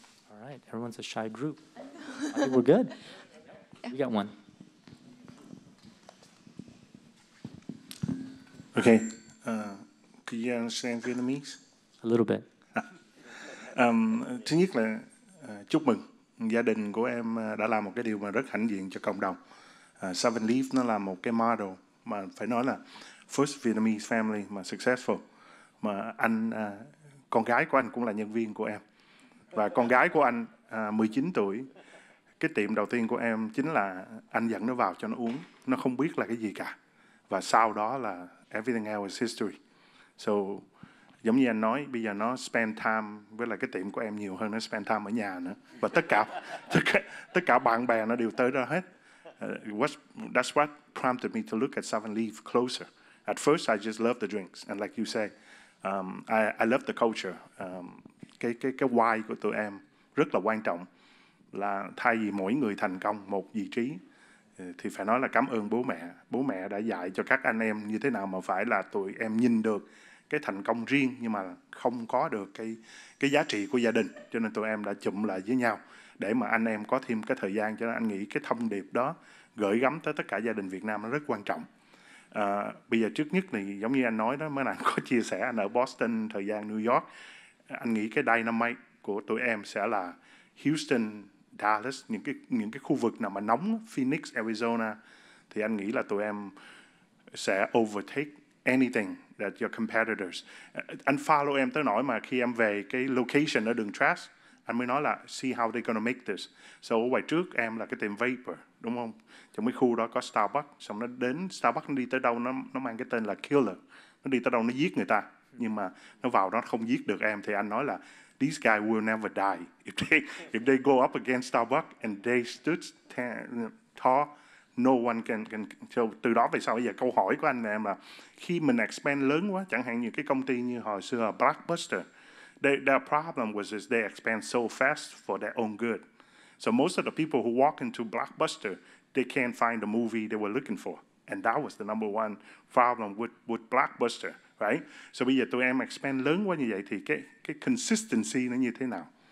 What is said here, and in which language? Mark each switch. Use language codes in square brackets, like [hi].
[en] All right, everyone's a shy group. I think we're good. We got one. Okay. Could you understand Vietnamese? A little bit. [vi] Thứ nhất là chúc mừng gia đình của em đã làm một cái điều mà rất hãnh diện cho cộng đồng. 7Leaves nó là một cái model mà phải nói là [en] first Vietnamese family [vi] mà successful. Mà con gái của anh cũng là nhân viên của em. Và con gái của anh 19 tuổi. Cái tiệm đầu tiên của em chính là anh dẫn nó vào cho nó uống. Nó không biết là cái gì cả. Và sau đó là [en] everything else is history. [vi] So, giống như anh nói, bây giờ nó spend time với lại cái tiệm của em nhiều hơn nó spend time ở nhà nữa. Và tất cả bạn bè nó đều tới đó hết. [en] That's what prompted me to look at 7Leaves closer. At first, I just love the drinks. And like you say, I love the culture. [vi] Cái why của tụi em rất là quan trọng. Là thay vì mỗi người thành công một vị trí, thì phải nói là cảm ơn bố mẹ. Bố mẹ đã dạy cho các anh em như thế nào mà phải là tụi em nhìn được cái thành công riêng nhưng mà không có được cái giá trị của gia đình. Cho nên tụi em đã chụm lại với nhau để mà anh em có thêm cái thời gian. Cho nên anh nghĩ cái thông điệp đó gửi gắm tới tất cả gia đình Việt Nam nó rất quan trọng. Bây giờ trước nhất thì giống như anh nói đó, mới nãy có chia sẻ anh ở Boston, thời gian New York. Anh nghĩ cái dynamite của tụi em sẽ là Houston, Dallas, những cái khu vực nào mà nóng, Phoenix, Arizona, thì anh nghĩ là tụi em sẽ [en] overtake anything that your competitors. [vi] Anh follow em tới nỗi mà khi em về cái location ở đường Trash, anh mới nói là [en] see how they're gonna make this. [vi] So ở ngoài trước em là cái tiệm Vapor, đúng không? Trong cái khu đó có Starbucks, xong nó đến Starbucks nó đi tới đâu nó mang cái tên là Killer. Nó đi tới đâu nó giết người ta, nhưng mà nó vào đó không giết được em. Thì anh nói là [en] these guys will never die if they go up against Starbucks and they stood tall. No one can. [vi] So, từ đó về sau bây giờ câu hỏi của anh em là khi mình expand lớn quá, chẳng hạn như cái công ty như hồi xưa Blockbuster, [en] their problem was is they expand so fast for their own good. So most of the people who walk into Blockbuster, they can't find the movie they were looking for, and that was the number one problem with Blockbuster, right? [vi] So bây giờ tụi em expand lớn quá như vậy thì cái consistency nó như thế nào?